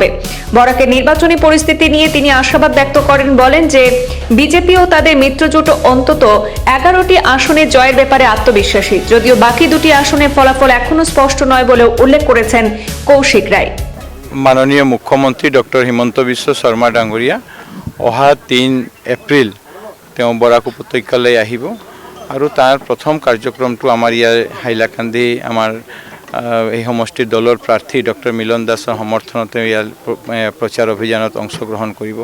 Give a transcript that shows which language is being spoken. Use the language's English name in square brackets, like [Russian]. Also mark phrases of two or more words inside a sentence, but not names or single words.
[Bangla] বরাকের নির্বাচনী পরিস্থিতি নিয়ে তিনি আশাবাদ ব্যক্ত করেন, বলেন যে বিজেপি ও তাদের মিত্রজোট অন্তত 11টি আসনে জয়ের ব্যাপারে আত্মবিশ্বাসী, যদিও বাকি 2টি আসনের ফলাফল এখনো স্পষ্ট নয় বলেও উল্লেখ করেছেন কৌশিক রায়। [Assamese] মাননীয় মুখ্যমন্ত্রী ডক্টর হিমন্ত বিশ্ব শৰ্মা ডাঙৰীয়া অহা ৩ এপ্ৰিল তেওঁ বৰাক উপত্যকালৈ আহিব আৰু তাৰ প্ৰথম কাৰ্যক্ৰমটো আমাৰ ইয়াৰ হাইলাকান্দি আমাৰ এই সমষ্টিৰ দলৰ প্ৰাৰ্থী ডক্টৰ মিলন দাসৰ সমৰ্থনতে ইয়াৰ প্ৰচাৰ অভিযানত অংশগ্ৰহণ কৰিব।